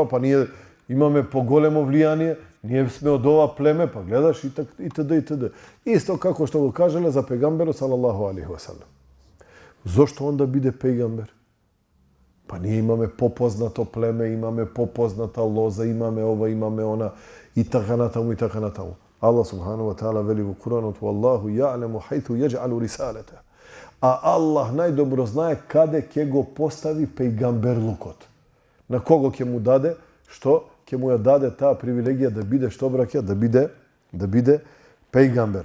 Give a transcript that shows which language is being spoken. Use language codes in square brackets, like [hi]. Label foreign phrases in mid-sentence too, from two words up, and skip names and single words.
[mk] Па ние имаме поголемо влијание, ние сме од ова племе, па гледаш и т.д. и т.д. Исто како што го кажале за пегамберот [ar] صلى الله عليه وسلم. [mk] Зошто он да биде пегамбер? Па ние имаме попознато племе, имаме попозната лоза, имаме ова, имаме она, и така натаму, и така натаму. Аллах [ar] سبحانه وتعالى [mk] вели во Куранот: [ar] "والله يعلم حيث يجعل رسالته." [mk] А Аллах најдобро знае каде ќе го постави пејгамберлукот. На кого ќе му даде, што ќе му ја даде таа привилегија да биде што браќа, да биде пејгамбер.